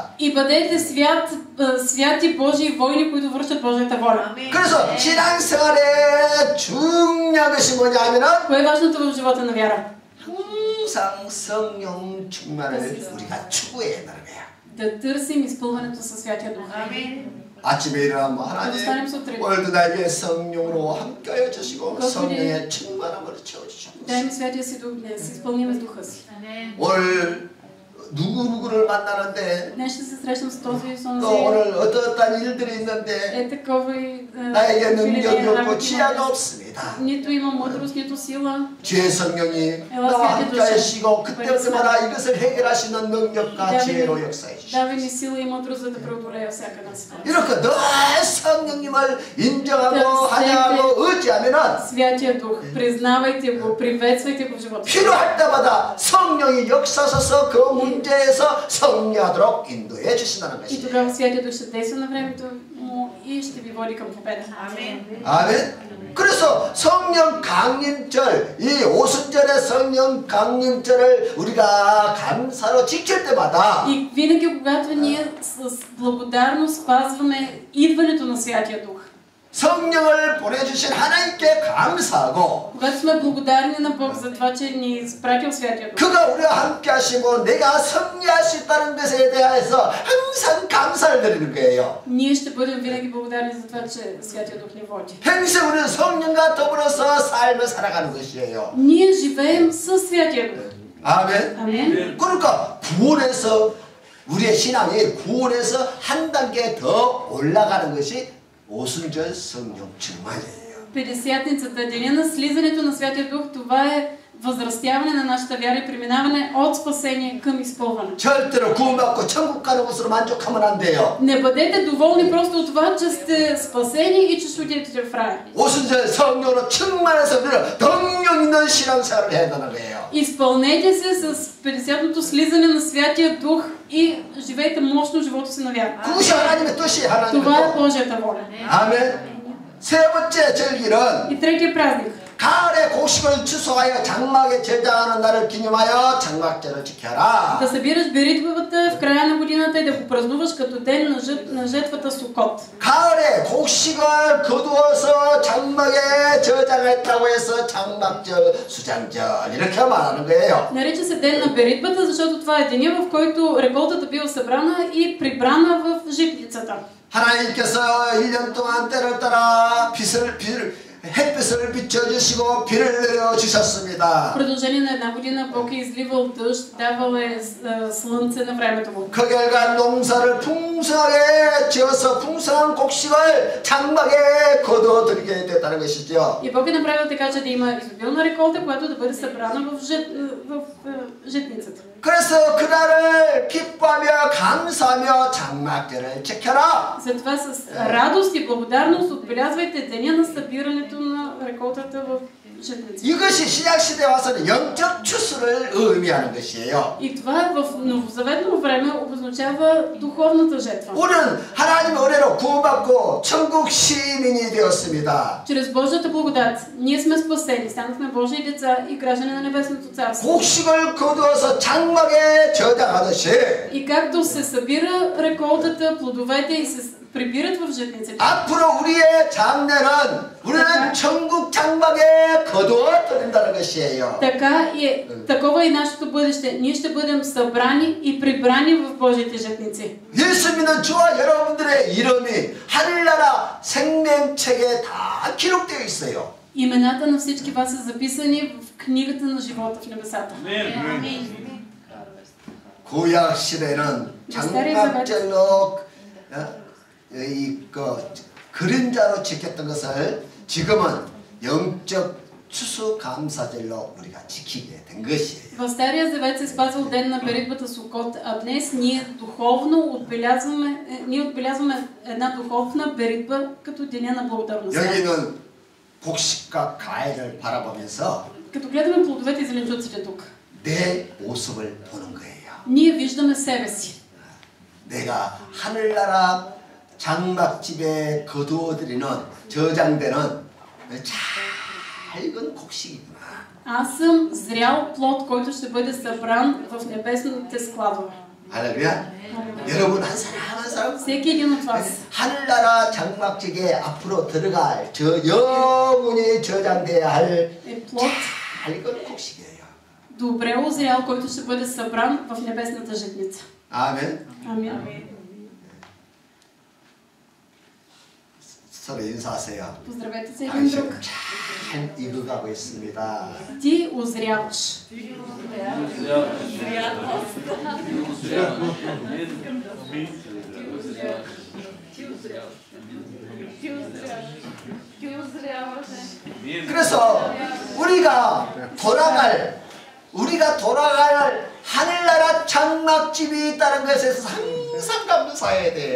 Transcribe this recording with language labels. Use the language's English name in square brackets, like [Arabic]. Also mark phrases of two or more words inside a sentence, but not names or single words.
[Bulgarian] И бъдете святи Божии войни, които вършат Божията воля. [Korean] 그래서 신앙생활의 중요한 것이 뭐냐면은 [Bulgarian] Кое е важното в живота на вяра? [Korean] 항상 성령 충만을 우리가 추구해야 되는 거야. [Bulgarian] Да търсим изпълването със Святия Дух. [Korean] 아침에 일어나면 하나님 오늘도 나에게 성령으로 함께하여 주시고 성령의 충만함으로 채워주시고 [Bulgarian] Дай ми Святия си Дух днес, изпълни с духа си. [Korean] 오늘 누구누구를 만나는데 [Bulgarian] Днес ще се срещам с този и с онзи. [Korean] 또 오늘 어떠한 일들이 있는데 [Bulgarian] Е такова и [Korean] 나에게 능력이 없고 지혜가 없습니다. [Bulgarian] Нито има мъдрост, нито сила. [Korean] 주의 성령이 나와 함께 하시고 그때마다 이것을 해결하시는 능력과 지혜로 역사해 주시옵소서. [Bulgarian] Давай ми сила и мъдрост, за да преодолея всяка една ситуация. [Korean] 이렇게 늘 성령님을 인정하고 환영하고 의지하면은 [Bulgarian] Святия Дух, признавайте го, приветствайте го в живота. [Korean] 필요할 때마다 성령이 역사하셔서 그 문제에서 승리하도록 인도해 주신다는 [Bulgarian] И [Korean] 것이에요. [Bulgarian] тогава Святия Дух ще действа на времето му и ще ви води към победа. [Korean] 아멘. 그래서 성령 강림절, 이 오순절의 성령 강림절을 우리가 감사로 지킬 때마다 [Bulgarian] И винаги, когато ние с благодарност спазваме идването на Святия Дух, [Korean] 성령을 보내주신 하나님께 감사하고 [Bulgarian] когато сме благодарни на Бог за това, че ни е изпратил Святия Дух, [Korean] 그가 우리와 함께 하시고 내가 승리할 수 있다는 것에 대해서 항상 감사를 드리는 거예요. [Bulgarian] ние ще бъдем винаги благодарни за това, че Святия Дух ни води. [Korean] 평생 우리는 성령과 더불어서 삶을 살아가는 것이에요. [Bulgarian] Ние живеем със Святия Дух. [Korean] 아멘. [Bulgarian] Амен. [Korean] 그러니까 구원에서 우리의 신앙이 구원에서 한 단계 더 올라가는 것이 오순절 성령 충만이에요. [Bulgarian] Петдесятницата, деня на слизането на Святия Дух, това е възрастяване на нашата вяра и преминаване от спасение към изпълване. [Korean] 절대로 구원받고 천국 가는 것으로 만족하면 안 돼요. [Bulgarian] Не бъдете доволни просто от това, че сте спасени и че ще отидете в рая. [Korean] 오순절 성령으로 충만해서 우리는 능력 있는 신앙생활을 해야 되는 거예요. [Bulgarian] Изпълнете се с 50-ното слизане на Святия Дух и живейте мощно живота си на вяра. [Korean] 그것이 하나님의 뜻이 하나님의 [Bulgarian] Това е [Korean] 뜻. [Bulgarian] Божията воля. [Korean] 아멘. 세 번째 절기는 [Bulgarian] И третия празник. [Korean] 가을에 곡식을 추수하여 장막에 저장하는 날을 기념하여 장막절을 지켜라. [Bulgarian] Да събираш беритбата в края на годината и да го празнуваш като ден на жетвата Сукот. [Korean] 가을에 곡식을 거두어서 장막에 저장했다고 해서 장막절, 수장절 이렇게 말하는 거예요. [Bulgarian] Нарича се ден на беритбата, защото това е деня, в който реколтата била събрана и прибрана в житницата. [Korean] 하나님께서 1년 동안 때를 따라 햇빛을 비춰주시고 비를 내려주셨습니다. [Bulgarian] В продължение на една година Бог е изливал дъжд, давал е слънце на времето му. [Korean] 그 결과 농사를 풍성하게 지어서 풍성한 곡식을 장막에 거두어들게 됐다는 것이죠. [Bulgarian] И Бог е направил така, че да има изобилна реколта, която да бъде събрана в житницата. [Korean] 그래서 그날을 기뻐하며 감사하며 장막절을 지켜라. [Bulgarian] Затова с радост и благодарност отбелязвайте деня на събирането на реколтата в житницата. [Korean] 이것이 신약시대에 와서는 영적 추수를 의미하는 것이에요. [Bulgarian] И това в новозаветно време обозначава духовната жетва. [Korean] 우리는 하나님의 은혜로 구원받고 천국 시민이 되었습니다. [Bulgarian] Чрез Божията благодат ние сме спасени, станахме Божии деца и граждани на Небесното царство. [Korean] 곡식을 거두어서 장막에 저장하듯이 [Bulgarian] И както се събира реколтата, плодовете и се прибират в житниците. [Korean] 앞으로 우리의 장래는 우리는 천국 장막에 거두어드린다는 것이에요. [Bulgarian] Така и такова и нашето бъдеще. Ние ще бъдем събрани и прибрани в Божиите житници. [Korean] 예수 믿는 저와 여러분들의 이름이 하늘나라 생명책에 다 기록되어 있어요. [Bulgarian] Имената на всички вас са записани в книгата на живота в небесата. [Korean] 구약 시대는 장막절로 그림자로 지켰던 것을 지금은 영적 추수감사절로 우리가 지키게 된 것이에요. [Bulgarian] В Стария завет се спазвал ден на беритбата Сукот, а днес ние духовно отбелязваме една духовна беритба като деня на благодарността. [Korean] 여기는 곡식과 과일을 바라보면서 [Bulgarian] Като гледаме плодовете и зеленчуците тук, [Korean] 내 모습을 보는 거예요. [Bulgarian] ние виждаме себе си. [Korean] 내가 하늘나라 장막집에 거두어들이는 저장되는 잘 익은 곡식이구나. [Bulgarian] Аз съм зрял плод, който ще бъде събран в небесните складове. [Korean] 할렐루야. 여러분 한 사람 한 사람 [Bulgarian] Всеки един от вас. [Korean] 하늘나라 장막집에 앞으로 들어갈 저 영원히 저장돼야 할 [Bulgarian] Е плод [Korean] 잘 익은 곡식이에요. [Bulgarian] добре озрял, който ще бъде събран в небесната житница. [Korean] 아멘. [Bulgarian] Амин. [Korean] 서로 인사하세요. [Bulgarian] Поздравете се един друг. [Korean] 잘 익어가고 있습니다. [Bulgarian] Ти озряваш. [Korean] 그래서 우리가 돌아갈 하늘나라 장막집이 있다는 것에서 항상 감사해야 돼요.